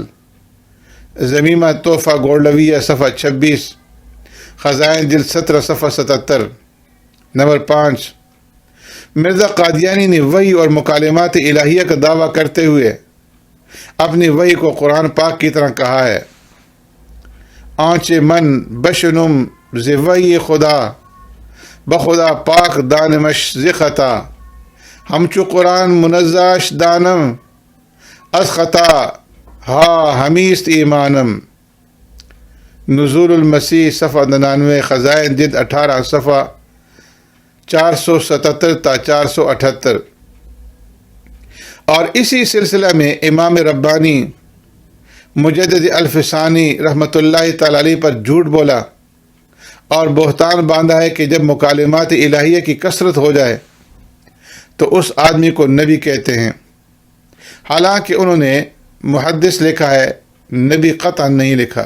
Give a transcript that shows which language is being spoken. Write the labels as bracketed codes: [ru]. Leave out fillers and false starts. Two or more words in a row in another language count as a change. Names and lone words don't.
[ur] زمیمہ تحفہ گولڈویہ صفحہ 26، خزائن جلد 17 صفحہ 77۔ نمبر 5 مرزا قادیانی نے وحی اور مکالمات الہیہ کا دعویٰ کرتے ہوئے اپنی وحی کو قرآن پاک کی طرح کہا ہے: [fa] آنچ من بشنم ز وحی خدا، بخدا پاک دانمش ز خطا، ہمچو قرآن منزاش دانم، از خطا ہا ہمیست ایمانم۔ [ur] نزول المسیح صفحہ 99، خزائن جلد 18 صفحہ 477 تا 478۔ اور اسی سلسلہ میں امام ربانی مجدد الفسانی رحمۃ اللہ تعالی علیہ پر جھوٹ بولا اور بہتان باندھا ہے کہ جب مکالمات الہیہ کی کثرت ہو جائے تو اس آدمی کو نبی کہتے ہیں، حالانکہ انہوں نے محدث لکھا ہے، نبی قطعا نہیں لکھا۔